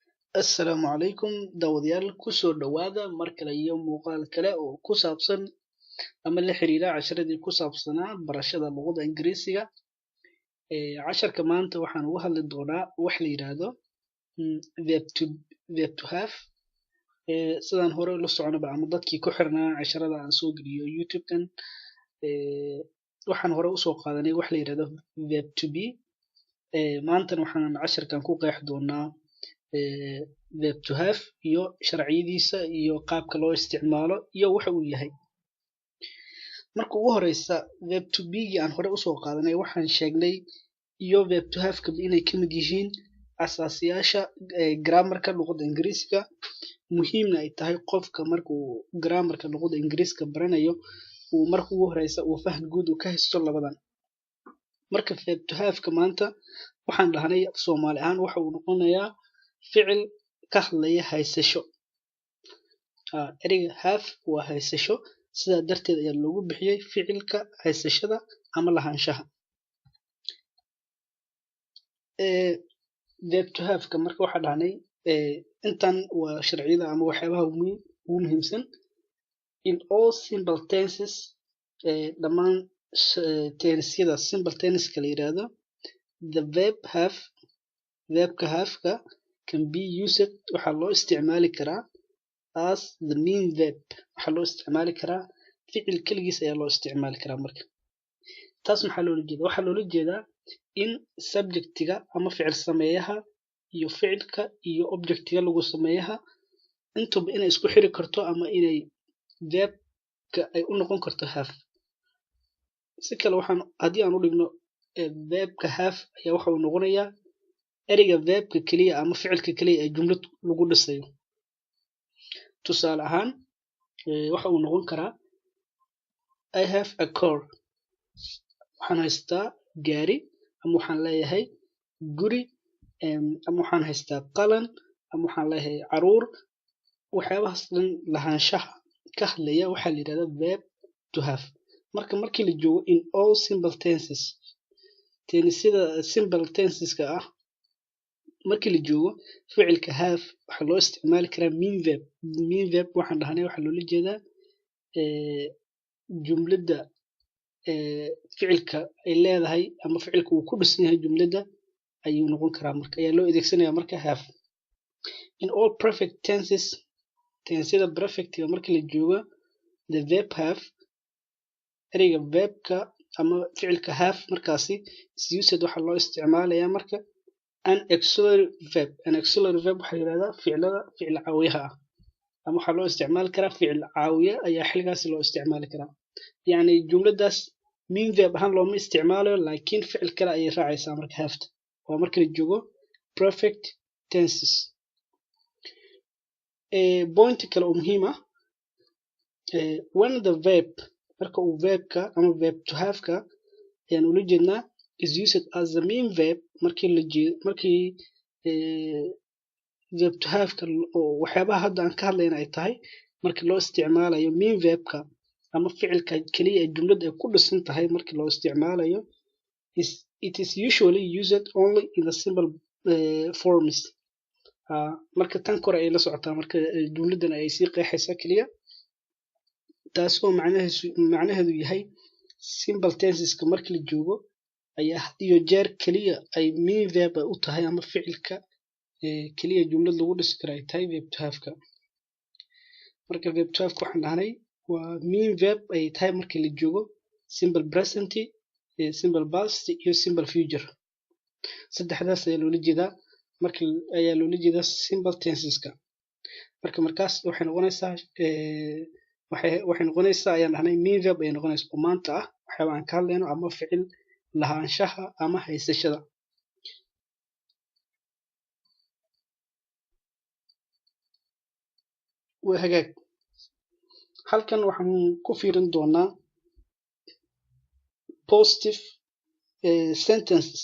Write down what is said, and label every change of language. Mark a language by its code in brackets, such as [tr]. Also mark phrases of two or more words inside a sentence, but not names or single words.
[so] Assalaamu calaykum daawadayaal kusoo dhawaada mar kale iyo muuqaal kale oo ku saabsan ama la xiriira casharadii ku saabsanaa barashada luqadda Ingiriisiga. Casharka maanta waxaan uga hadli doonaa wax la yiraahdo [en] verb to have. [so] Sidaan hore la soconaba ama dadkii ku xirnaa casharada aan soo geliyo YouTube-kan, waxaan hore usoo qaadanay wax la yiraahdo [en] verb to be. [so] Maantana waxaan casharkan ku qeexi doonaa [en] verb to have [so] iyo sharciyadiisa iyo qaabka loo isticmaalo iyo waxa uu yahay. Marka ugu horeysa [en] verb to be [so] aan hore usoo qaadanay waxaan sheegnay iyo [en] verb to have [so] inay ka mid yihiin asaasiyaasha grammarka luqadda Ingiriisiga, muhiimna ay tahay qofka markuu grammarka luqadda Ingiriisiga baranayo uu marka ugu horeysa uu faham guud ka haysto labadan. Marka [en] verb to have [so] maanta waxaan dhahnay Soomaali ahaan waxa uu noqonayaa ficil ka hadlaya haysasho. Ereyga have waa haysasho, sidaa darteed ayaa loogu bixiyay ficilka haysashada ama lahaanshaha. [en] Verb to have [so] marka waxaan dhahnay intan waa sharciyada ama waxyaabaha ugu muhiimsan. [en] In all simple tenses, [so] dhammaan tennisyada simple tenniska la yiraahdo, [en] the verb have, [so] verbka have-ka [en] can be used, [so] waxaa loo isticmaali karaa [en] as the main verb, [so] waxaa loo isticmaali karaa ficil keligiis ayaa loo isticmaali karaa. Marka taas maxaa loola jeedaa? Waxaa loola jeedaa in subjectiga ama ficil sameeyaha iyo ficilka iyo objectiga lagu sameeyaha intuba inay isku xiri karto ama inay verbka ay u noqon karto have. Si kale haddii aan u dhigno verbka have ayaa waxa uu noqonayaa ereyga verbka keliya ama ficilka keliya ee jumlad lagu dhisayo. Tusaale ahaan waxa uu noqon karaa [en] I have a car, [so] waxaan haystaa gaari, ama waxaan leeyahay guri, ama waxaan haystaa qalan, ama waxaan leeyahay caruur. Waxyaabahaas dhan lahaanshaha ka hadlaya waxaa la yirahdaa [en] verb to have. [so] Markii la joogo [en] in all simple tenses, [so] tennisyada [en] simple tenseska [so] ah, markii la joogo ficilka have waxaa loo isticmaali karaa [en] main verb. Main verb [so] waxaan dhahnay waxaa loola jeedaa jumladda ficilka ay leedahay ama ficilka uu ku dhisan yahay jumladda ayuu noqon karaa, marka ayaa loo adeegsanayaa marka have. [en] In all perfect tenses, [so] tennisyada perfectiga markii la joogo [en] the verb have, [so] ereyga verbka ama ficilka have markaasi [en] is used [so] waxaa loo isticmaalayaa marka [en] an auxiliary verb. An auxiliary verb [so] waxaa la yiraahdaa ficil caawiyaha ah, ama waxaa loo isticmaali karaa ficil caawiya ayaa xilligaasi loo isticmaali karaa. Yacni jumladaas [en] main verb [so] ahaan looma isticmaalayo, laakiin ficil kale ayay raacaysaa marka have-ta. Waa marka la joogo [en] perfect tenses. [so] Point kale oo muhiim ah, [en] when the verb, [so] marka uu verbka ama [en] verb to have-ka [so] ayaan ula jeednaa [en] is used as the main verb, [so] markii [en] verb to have-ka [so] oo waxyaabaha hadda aan ka hadlayna ay tahay markii loo isticmaalayo [en] main verbka [so] ama ficilka keliya ee jumladda ay ku dhisan tahay, markii loo isticmaalayo [en] it is usually used only in the simple forms. [so] Marka tan kore ay la socotaa, marka jumladdan ay sii qeexaysa keliya, taasoo macnaheedu yahay [en] simple tenseska [so] markii la joogo ayaa had iyo jeer keliya ay [en] main verb [so] u tahay ama ficilka keliya jumlad lagu dhisi karo ay tahay [en] verb to have-ka. [so] Marka [en] verb to have-ka [so] waxaan dhahnay waa [en] main verb [so] ay tahay markii la joogo [en] simple present, simple past [so] iyo [en] simple future. [so] Saddexdaas ayaa loola jeedaa [en] simple tenseska. [so] Markaas waxay noqonaysaa ayaan dhahnay [en] main verb [so] ay noqonaysaa oo maanta ah waxyaaba aan ka hadlayno ama ficil lahaanshaha ama haysashada. Waa hagaag. Halkan waxaan ku fiirin doonaa [en] positive sentences.